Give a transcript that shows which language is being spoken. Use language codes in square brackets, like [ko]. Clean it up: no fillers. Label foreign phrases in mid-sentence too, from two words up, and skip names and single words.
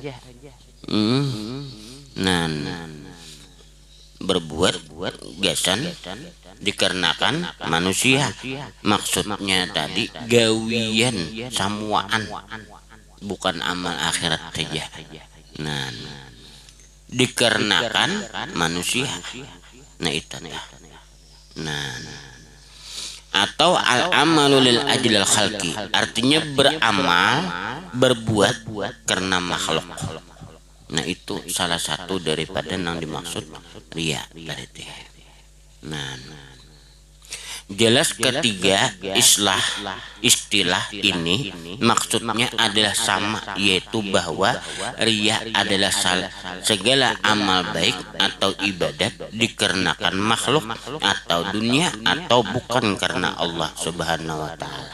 [bjn] Nah, berbuat gasan dikarenakan manusia, maksudnya tadi gawian samuaan, bukan amal akhirat saja. [id] Nah, dikarenakan manusia. Nah, itu. Nah, atau [ar] العمل لأجل الخلق, [id] artinya beramal, berbuat karena makhluk. Nah, itu salah satu daripada yang dimaksud riya tadi. Nah, jelas ketiga istilah ini maksudnya adalah sama, yaitu bahwa riya adalah segala amal baik atau ibadat dikarenakan makhluk atau dunia atau bukan karena Allah [ar] سبحانه وتعالى.